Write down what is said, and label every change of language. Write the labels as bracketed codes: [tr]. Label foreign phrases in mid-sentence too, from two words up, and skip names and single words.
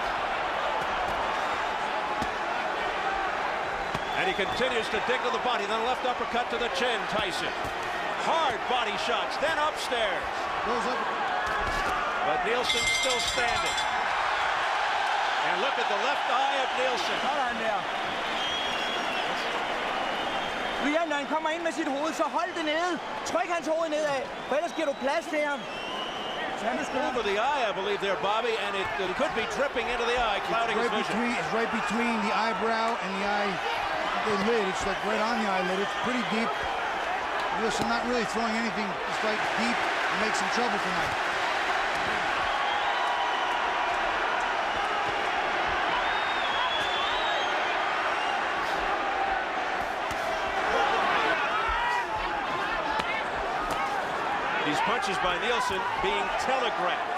[en] And he continues to dig to the body, then a left uppercut to the chin, Tyson. Hard body shots, then upstairs. But Nielsen still standing. And look at the left eye of Nielsen. [da] Sådan der. Brian, når han kommer ind med sit hoved, så hold det nede. Tryk hans hoved nedad, for ellers giver du plads til ham. [en] Over the eye, I believe there, Bobby, and it could be dripping into the eye, clouding his vision. It's right between the eyebrow and the lid. It's like right on the eyelid. It's pretty deep. Nielsen not really throwing anything. It's like deep and makes some trouble tonight. These punches by Nielsen being telegraphed.